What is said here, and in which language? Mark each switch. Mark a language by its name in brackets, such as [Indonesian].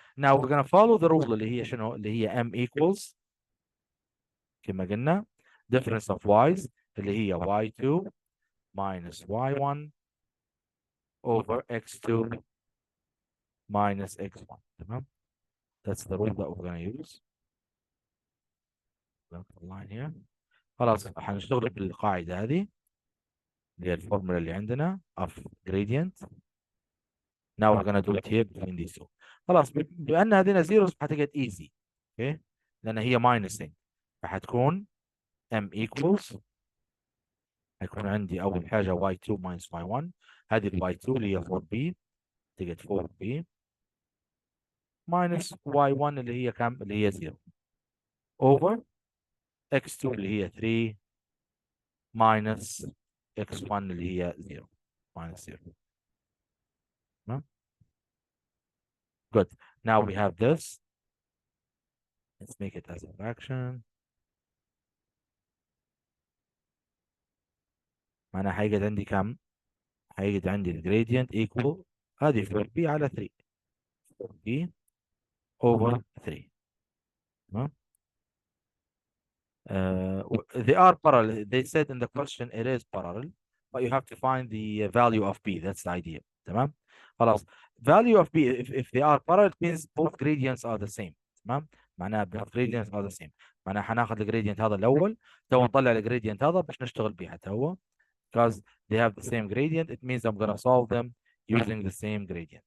[English] Now we're gonna follow the rule [Arabic] اللي هي شنو؟ اللي هي [English] m equals [Arabic] كما قلنا [English] difference of y's [Arabic] اللي هي [English] y2 minus y1 over x2 minus x1. [Arabic] تمام. [English] That's the rule that we're gonna use. line here. [Arabic] خلاص هنشتغل بالقاعدة هذه اللي هي الفورمولا اللي عندنا [English] of gradient. Now we're gonna do it here between these two. [Arabic] خلاص بما ان هذين zeros هتجد easy. اوكي لان هي minusing فهتكون [English] m equals [Arabic] هيكون عندي اول حاجه [English] y2 minus y1 [Arabic] هذه ال y2 اللي هي 4b تجد 4b minus y1 اللي هي كم؟ اللي هي 0 over x2 اللي هي 3 minus x1 اللي هي 0 minus 0. تمام. [English] Good. Now we have this. Let's make it as a fraction. [Arabic] معناها هيجد عندي كم؟ هيجد عندي الجريدينت [English] equal [Arabic] هذه 4b على 3 [English] 4b over 3. [Arabic] تمام. [English] They are parallel. They said in the question it is parallel, but you have to find the value of b. That's the idea. [Arabic] تمام. خلاص. [English] Value of b if they are parallel it means both gradients are the same. [Arabic] تمام. معناها [English] both gradients are the same. [Arabic] معناها حناخذ الجريدينت هذا الاول تو نطلع الجريدينت هذا باش نشتغل به حتى هو [English] because they have the same gradient it means I'm gonna solve them using the same gradient.